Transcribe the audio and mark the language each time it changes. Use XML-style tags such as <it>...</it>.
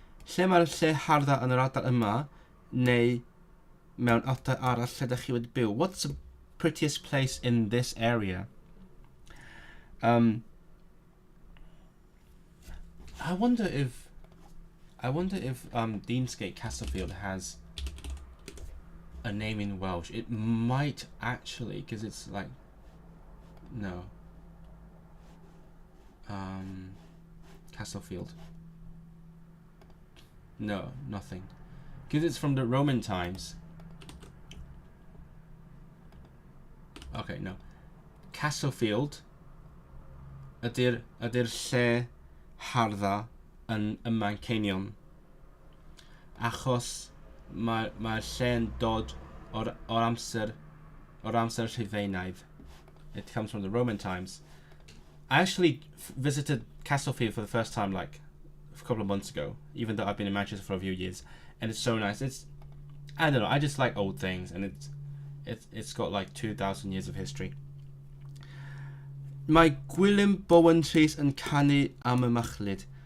<cy>Lle mae'r lle hardda yn yr ardal yma, neu mewn ardal arall lle da chi wedi byw?</cy> <en>What's the prettiest place in this area? I wonder if Deansgate Castlefield has a name in Welsh. It might actually, because it's like no. Castlefield. No, nothing. Because it's from the Roman times. Okay, no.</en> <cy>Castlefield ydy'r lle hardda yn Manceinion. Achos mae'r lle'n dod o'r amser Rhufeinaidd.</cy> <en>It comes from the Roman times. I actually visited Castlefield for the first time like a couple of months ago, even though I've been in Manchester for a few years, and it's so nice. I don't know, I just like old things, and it's got like 2,000 years of history.</en> <cy>Mae Gwilym Bowen Rhys yn canu am y machlud.</cy>